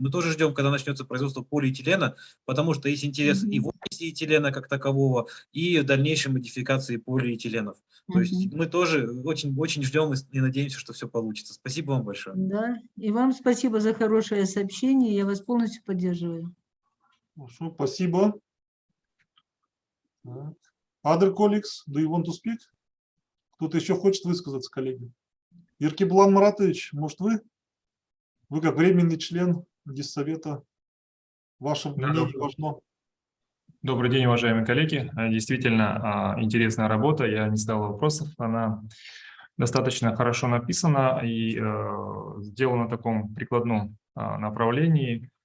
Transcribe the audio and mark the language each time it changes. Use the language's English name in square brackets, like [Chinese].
[Russian] Мы тоже ждем, когда начнется производство полиэтилена, потому что есть интерес и в области этилена как такового, и в дальнейшей модификации полиэтиленов. То есть мы тоже очень ждем и надеемся, что все получится. Спасибо вам большое. Да, и вам спасибо за хорошее сообщение. Я вас полностью поддерживаю. Хорошо, спасибо. [English] Other colleagues, do you want to speak? [Russian] Кто-то еще хочет высказаться, коллеги? Еркеблан Маратович, может вы? Вы как временный член диссовета. Ваше мнение важно. Добрый день, уважаемые коллеги. Действительно интересная работа. Я не задал вопросов. Она достаточно хорошо написана и сделана в таком прикладном направлении.